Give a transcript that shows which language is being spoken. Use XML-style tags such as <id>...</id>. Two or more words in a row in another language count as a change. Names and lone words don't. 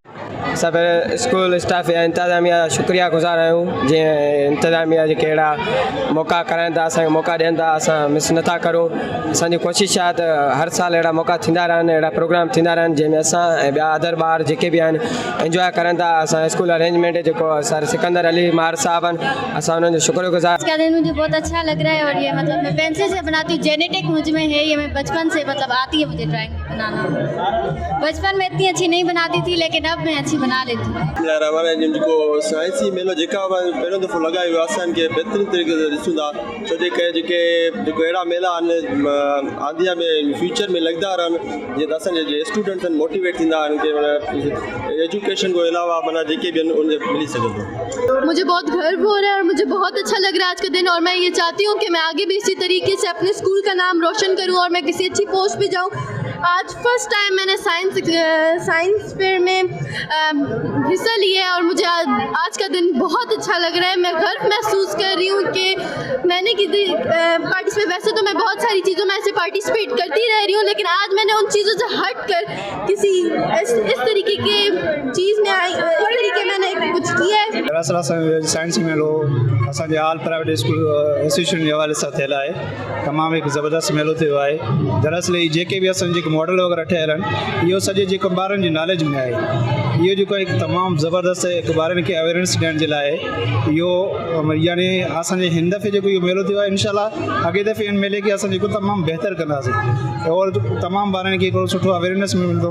<sd>सब</sd> <en>school staff</en> <sd>या इंतज़ामिया शुक्रिया गुज़ार आहियूं, जीअं इंतज़ामिया जेके अहिड़ा मौक़ा कराइनि था, असांखे मौक़ा ॾियनि था, असां मिस नथा करूं। असांजी कोशिशि आहे त हर साल अहिड़ा मौक़ा थींदा रहनि, अहिड़ा प्रोग्राम थींदा रहनि जंहिंमें असां ऐं ॿिया अदर ॿार जेके बि आहिनि इंजॉय करनि था। असां</sd> <en>school arrangement</en> <sd>जेको सर सिकंदर अली मार साहब आहिनि, असां उन्हनि जो शुक्रगुज़ार।</sd> <hi>इसका दिन मुझे बहुत अच्छा लग रहा है और ये मतलब मैं पेंसिल से बनाती हूँ, जेनेटिक मुझ में है, ये मैं बचपन से मतलब आती है मुझे ड्राइंग बनाना। बचपन में इतनी अच्छी नहीं बनाती थी लेकिन अब मैं अच्छी बना लेती हूँ।</hi> <sd>जेको साइंसी मेलो जेका पहिरियों दफ़ो लॻायो आहे असांखे बहितरीन तरीक़े सां ॾिसूं था, छो जे करे जेको अहिड़ा मेला आहिनि आंदिया में फ्यूचर में लॻंदा रहनि, जीअं त असांजे जे स्टूडेंट्स आहिनि मोटिवेट थींदा आहिनि कि एजुकेशन खां अलावा माना जेके बि आहिनि उनखे मिली सघे थो।</sd> <hi>मुझे बहुत गर्व हो रहा है और मुझे बहुत अच्छा लग रहा है आज का दिन, और मैं ये चाहती हूँ कि मैं आगे भी इसी तरीके से अपने स्कूल का नाम रोशन करूँ और मैं किसी अच्छी पोस्ट पे जाऊँ। आज</hi> <en>first time</en> <hi>मैंने साइंस फेयर में हिस्सा लिया है और मुझे आज का दिन बहुत अच्छा लग रहा है। मैं गर्व महसूस कर रही हूँ कि मैंने किसी पार्टिसिपेट, वैसे तो मैं बहुत सारी चीज़ों में ऐसे पार्टिसिपेट करती रह रही हूँ, लेकिन आज मैंने उन चीज़ों से हट कर किसी इस तरीके के चीज़ में आई, इस तरीके मैंने कुछ किया है।</hi> <sd>दरअसल साइंस मेलो असांजे ऑल प्राइवेट स्कूल एसोसिएशन जे हवाले सां थियल आहे, तमामु हिकु ज़बरदस्त मेलो थियो आहे। दरअसल ही जेके बि असांजे जेके मॉडल वग़ैरह ठहियल आहिनि, इहो सॼे जेको ॿारनि जी नॉलेज में आहे, इहो जेको हिकु तमामु ज़बरदस्त हिकु ॿारनि खे अवेयरनेस ॾियण जे लाइ इहो यानी असांजे हिन दफ़े जेको इहो मेलो थियो आहे, इंशाल्लाह अॻे दफ़े इन मेले खे असां जेको तमामु बहितर कंदासीं और तमामु ॿारनि खे हिकिड़ो सुठो अवेयरनेस मिलंदो।</sd>